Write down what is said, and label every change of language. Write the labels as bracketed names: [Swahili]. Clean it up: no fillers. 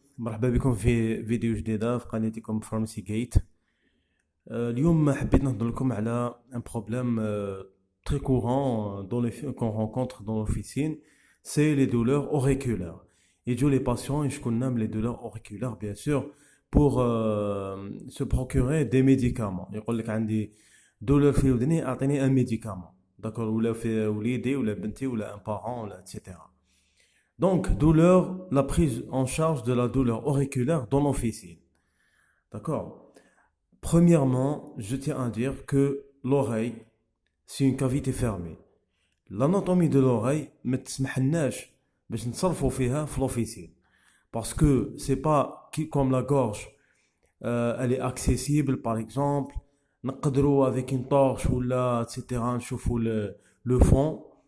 [Arabic] مرحبا بكم في فيديو جديدة في قناتكم فارماسي جيت. اليوم حبيت نهضر لكم على [French] un problème très courant qu'on rencontre dans l'officine, c'est les douleurs auriculaires. [Arabic] يجوا [French] les patients [Arabic] يشكون لنا من [French] les douleurs auriculaires bien sûr pour se procurer des médicaments. [Arabic] يقول لك عندي douleur في ودني اعطيني [French] un médicament. [Arabic] d'accord ولا في وليدي ولا بنتي ولا [French] un parent [Arabic] ولا etc. [French] Donc, douleur, la prise en charge de la douleur auriculaire dans l'officine. D'accord? Premièrement, je tiens à dire que l'oreille, c'est une cavité fermée. L'anatomie de l'oreille [Arabic] ما تسمحلناش باش نتصرفوا فيها في l'officine. [French] Parce que c'est pas comme la gorge, elle est accessible par exemple. [Arabic] نقدروا [French] avec une torche ou là, etc. [Arabic] نشوفوا [French] le fond.